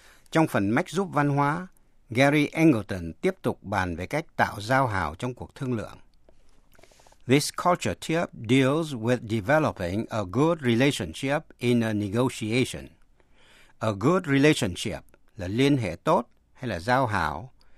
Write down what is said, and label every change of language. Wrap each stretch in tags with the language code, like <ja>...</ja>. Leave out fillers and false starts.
<vi>Trong phần mách giúp văn hóa, Gary Angleton tiếp tục bàn về cách tạo giao hảo trong cuộc thương lượng.</vi> <en>This culture tip deals with developing a good relationship in a negotiation. A good relationship</en> <vi>là liên hệ tốt hay là giao hảo.</vi>